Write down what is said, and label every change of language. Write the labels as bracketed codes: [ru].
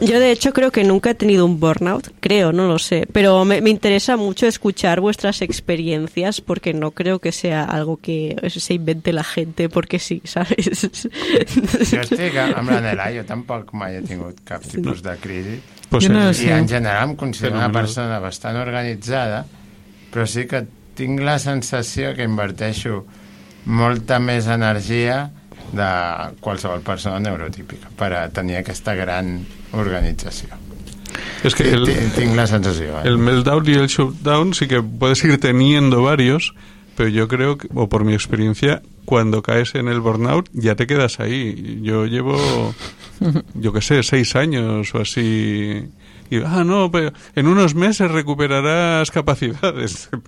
[es] yo de hecho creo que nunca he tenido un burnout, creo, no lo sé, pero me interesa mucho escuchar vuestras experiencias porque no creo que sea algo que se invente la gente porque sí, ¿sabes? Yo estoy hablando de la, yo tampoco me he tenido [ca] cap tipus de crisis. [es] Pues no, y en general me considero una persona bastante organizada, pero [ca] sí que tinc la sensació que inverteixo molta més energia de qualsevol persona neurotípica per a tenir aquesta gran organització. És que tinc la sensació. [es] El meltdown i el shutdown sí que puedes ir teniendo varios, pero yo creo que, o por mi experiencia, cuando caes en el burnout ya te quedas ahí. Yo llevo, yo qué sé, 6 años o así... Y, no, pero en unos meses recuperarás capacidades.